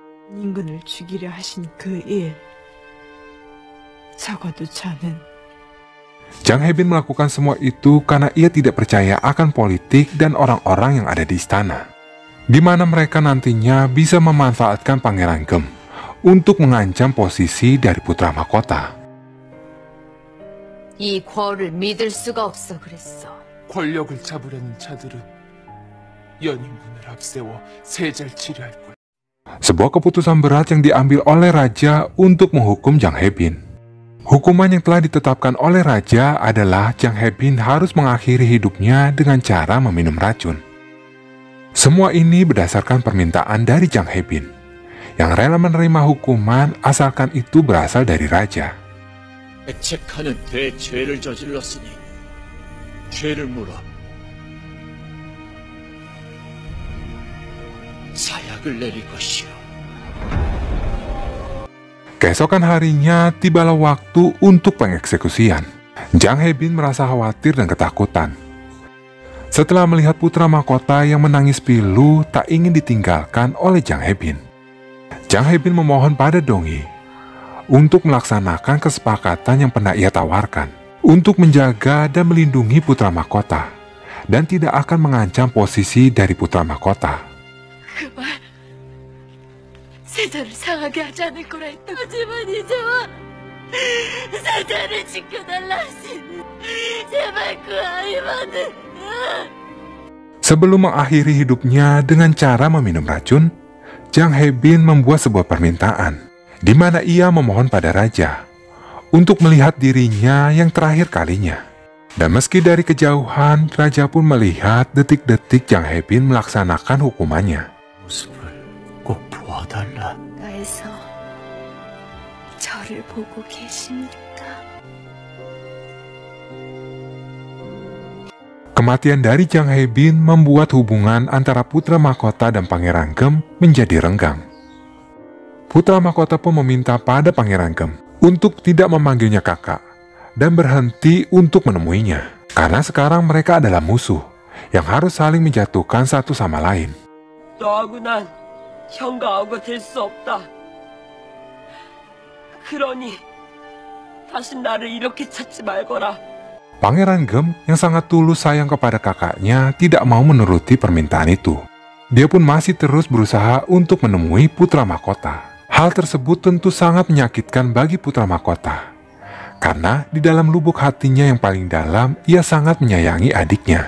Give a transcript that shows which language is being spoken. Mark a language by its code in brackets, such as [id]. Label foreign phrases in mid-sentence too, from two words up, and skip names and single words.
[id] Jang He-bin melakukan semua itu karena ia tidak percaya akan politik dan orang-orang yang ada di istana, di mana mereka nantinya bisa memanfaatkan Pangeran Gem untuk mengancam posisi dari putra mahkota. [ko] 이 궐을 믿을 수가 없어 그랬어. 권력을 잡으려는 자들은 연인군을 앞세워 세자를 치려할 거야. [id] Sebuah keputusan berat yang diambil oleh raja untuk menghukum Jang He-bin. Hukuman yang telah ditetapkan oleh raja adalah Jang He-bin harus mengakhiri hidupnya dengan cara meminum racun. Semua ini berdasarkan permintaan dari Jang He-bin, yang rela menerima hukuman asalkan itu berasal dari raja. [ko] 백책하는 대죄를 저질렀으니 죄를 물어 사약을 내릴 것이오. [id] Keesokan harinya tibalah waktu untuk pengeksekusian. Jang He-bin merasa khawatir dan ketakutan. Setelah melihat putra mahkota yang menangis pilu tak ingin ditinggalkan oleh Jang He-bin, Jang He-bin memohon pada Donghi untuk melaksanakan kesepakatan yang pernah ia tawarkan untuk menjaga dan melindungi putra mahkota dan tidak akan mengancam posisi dari putra mahkota. [ko] 세자를 상하게 하지 않을 거라 했다. 하지만 이제와 세자를 지켜달라 하시니 제발 그 아이만은. [id] Sebelum mengakhiri hidupnya dengan cara meminum racun, Jang He-bin membuat sebuah permintaan, di mana ia memohon pada raja untuk melihat dirinya yang terakhir kalinya. Dan meski dari kejauhan, raja pun melihat detik-detik Jang He-bin melaksanakan hukumannya. [ko] 가에서 저를 보고 계십니까? [id] Kematian dari Jang He-bin membuat hubungan antara putra mahkota dan Pangeran Gem menjadi renggang. Putra mahkota pun meminta pada Pangeran Gem untuk tidak memanggilnya kakak dan berhenti untuk menemuinya, karena sekarang mereka adalah musuh yang harus saling menjatuhkan satu sama lain. [ko] 너하고 난 형과하고 될 수 없다. 그러니 다시 나를 이렇게 찾지 말거라. [id] Pangeran Gem yang sangat tulus sayang kepada kakaknya tidak mau menuruti permintaan itu. Dia pun masih terus berusaha untuk menemui putra mahkota. Hal tersebut tentu sangat menyakitkan bagi putra mahkota, karena di dalam lubuk hatinya yang paling dalam ia sangat menyayangi adiknya.